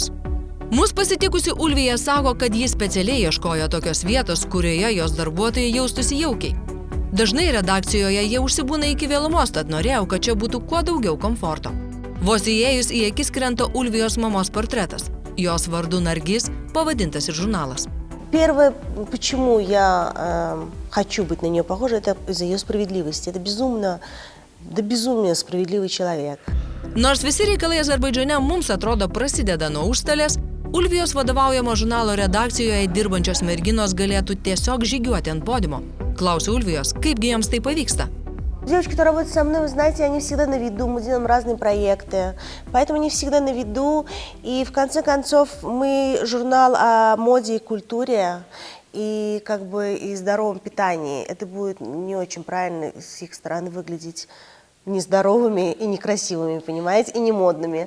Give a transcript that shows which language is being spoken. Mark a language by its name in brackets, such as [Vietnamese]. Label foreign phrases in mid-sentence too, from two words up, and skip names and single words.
[Lithuanian] Mus pasitikusi Ulvija sako, kad ji specialiai ieškojo tokios vietos, kurioje jos darbuotojai jaustųsi jaukiai. Dažnai redakcijoje jie užsibūna iki vėlumos, tad norėjau, kad čia būtų kuo daugiau komforto. Vos įėjus į akis krenta Ulvijos mamos portretas. Jos vardu Nargis pavadintas ir žurnalas. [Russian] Первое, почему я хочу быть на нее похожа, это из-за ее справедливости. Это до безумия справедливый человек. [Lithuanian] Nors visi reikalai Azerbaidžane mums atrodo prasideda nuo užstalės, Ulvijos vadovaujamo žurnalo redakcijoje dirbančios merginos galėtų tiesiog žygiuoti ant podiumo. Klausiu Ulvijos, kaipgi joms tai pavyksta. [Russian] Девочки, которые работают со мной, вы знаете, они всегда на виду, мы делаем разные проекты, поэтому они всегда на виду. И в конце концов мы журнал о моде и культуре, и как бы и здоровом питании. Это будет не очень правильно с их стороны выглядеть нездоровыми и некрасивыми, понимаете, и не модными.